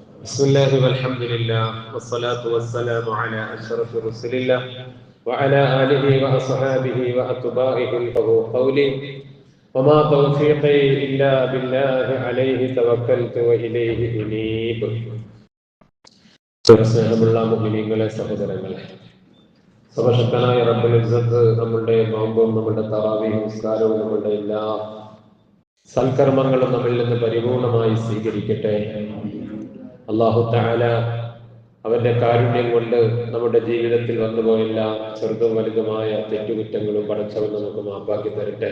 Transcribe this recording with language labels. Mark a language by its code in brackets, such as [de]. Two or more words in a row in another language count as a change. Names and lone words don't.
[ar] بسم الله والحمد لله والصلاة والسلام على أشرف رسول الله وعلى آله وأصحابه وأتباعه فهو قولي وما توفيقي إلا بالله عليه توكلت وإليه أنيب. [ml] സ്നേഹമുള്ള മുഅ്മിനീങ്ങളെ, സഹോദരങ്ങളെ, സർവശക്തനായ [ar] رب العزة [ml] നമ്മളുടെ നോമ്പും നമ്മളുടെ തറാവീഹ് നിസ്കാരവും നമ്മളുടെ എല്ലാ സൽക്കർമ്മങ്ങളും നമ്മിൽ നിന്ന് പരിപൂർണമായി സ്വീകരിക്കട്ടെ. [ar] الله تعالى [ml] അവന്റെ കാരുണ്യം കൊണ്ട് നമ്മുടെ ജീവിതത്തിൽ വന്നുപോയില്ല ചെറുതും വലുതുമായ തെറ്റുകുറ്റങ്ങളും പടച്ചവൻ നമുക്ക് മാപ്പാക്കി തരട്ടെ.